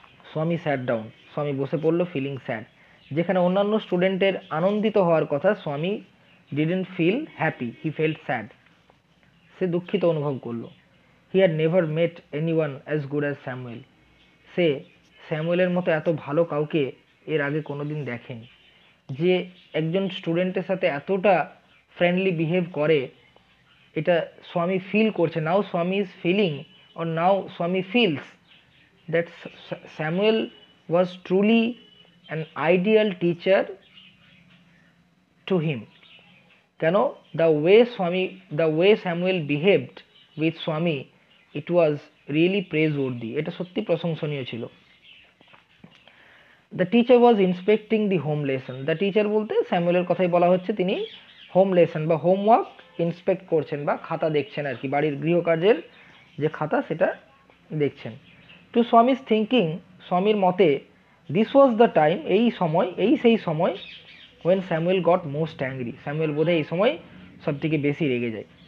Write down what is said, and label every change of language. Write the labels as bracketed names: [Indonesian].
[English] Swami sat down, [Bangla] স্বামী বসে পড়লো [English] Feeling sad. [Bangla] যেখানে অন্যান্য স্টুডেন্টের আনন্দিত হওয়ার কথা, [English] Swami didn't feel happy, he felt sad, [Bangla] সে দুঃখিত অনুভব করলো। [English] he had never met anyone as good as Samuel, [Bangla] সে স্যামুয়েলের মতো এত ভালো কাউকে এর আগে কোনোদিন দেখেনি, যে একজন স্টুডেন্টের সাথে এতটা ফ্রেন্ডলি বিহেভ করে, এটা স্বামী ফিল করছে। [English] Now Swami is feeling or now Swami feels that Samuel was truly an ideal teacher to him. [Bangla] কেন? [English] the way Samuel behaved with Swami, it was really praiseworthy. [Bangla] এটা সত্যি প্রশংসনীয় ছিল। [English] The teacher was inspecting the home lesson. The teacher [Bangla] বলতে স্যামুয়েলের কথাই বলা হচ্ছে, তিনি হোম লেসন বা হোমওয়ার্ক ইন্সপেক্ট করছেন বা খাতা দেখছেন আর কি, বাড়ির গৃহকার্যের যে খাতা সেটা দেখছেন। [English] to Swami's thinking, [Bangla] স্বামীর মতে, [English] this was the time, [Bangla] সেই সময় [English] when Samuel got most angry, [Bangla] Samuel বোধহয় এই সময় সব থেকে বেশি রেগে যায়।